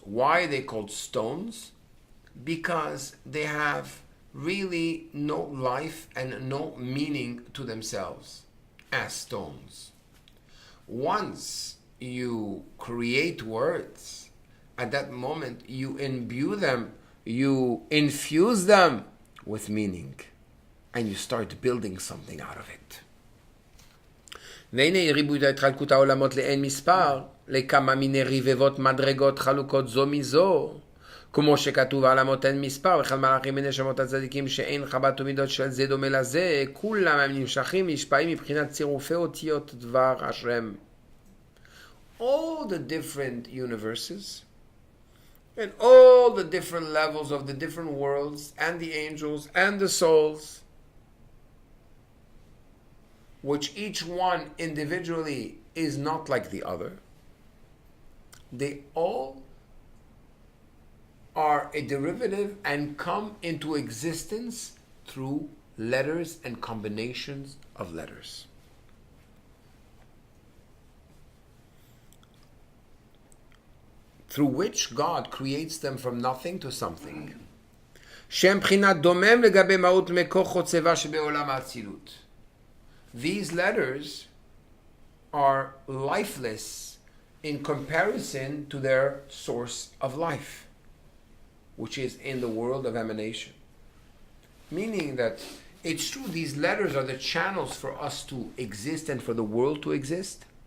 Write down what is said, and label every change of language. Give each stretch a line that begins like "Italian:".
English: Why are they called stones? Because they have really no life and no meaning to themselves as stones. Once you create words, at that moment you imbue them, you infuse them with meaning, and you start building something out of it.
Hebrew: והנה ריבוי התחלקות העולמות לאין מספר, לכמה מיני רבבות מדרגות חלוקות זו מזו, כמו שכתוב העולמות אין מספר, וכן מלאכים ונשמות הצדיקים שאין חבת ומידות של זה דומה לזה, כולם הם נמשכים נשפעים מבחינת צירופי אותיות דבר השם.
English: All the different universes and all the different levels of the different worlds and the angels and the souls, which each one individually is not like the other, they all are a derivative and come into existence through letters and combinations of letters. Through which God creates them from nothing to something.
Hebrew: שהם בחינת דומם לגבי מהות מקור חוצבה שבעולם האצילות.
English: These letters are lifeless in comparison to their source of life, which is in the world of emanation. Meaning that it's true, these letters are the channels for us to exist and for the world to exist.